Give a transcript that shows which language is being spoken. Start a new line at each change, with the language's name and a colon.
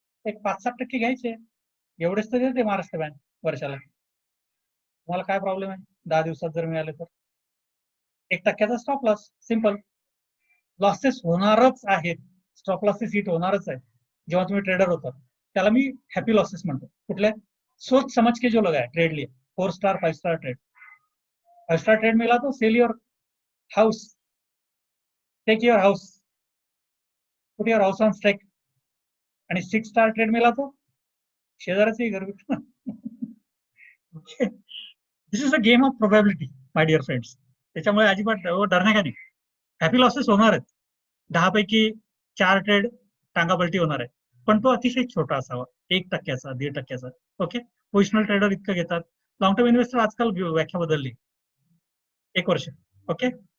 Marathi: एक 5-7% घ्यायचे, एवढेच तर देते महाराष्ट्र बँक वर्षाला. तुम्हाला काय प्रॉब्लेम आहे 10 दिवसात जर मिळाले तर? 1% स्टॉप लॉस, सिंपल. लॉसेस होणारच आहेत, स्टॉप लॉसेस हिट होणारच आहे जेव्हा तुम्ही ट्रेडर होता. त्याला मी हॅपी लॉसेस म्हणतो. कुठले?
Hindi: सोच समझ के जो लगाया ट्रेड लिए, 4 star 5 star trade. 5 star trade मिला तो
English: Sell your house, take your house, put your house on stake.
Marathi: आणि
Hindi: 6 स्टार ट्रेड मिला तो
Marathi: शेजाऱ्याचंही घर विकणं.
English: This is a game of probability my dear friends.
Marathi: त्याच्यामुळे अजिबात डरणे का नाही. हॅपी लॉसेस होणार आहेत. 10 पैकी 4 ट्रेड टांगापलटी होणार आहे, पण तो अतिशय छोटा असावा, 1%चा 1.5%चा. ओके. पोझिशनल ट्रेडर इतकं घेतात. लॉंग टर्म इन्व्हेस्टर आजकाल व्याख्या बदलली, 1 वर्ष. ओके.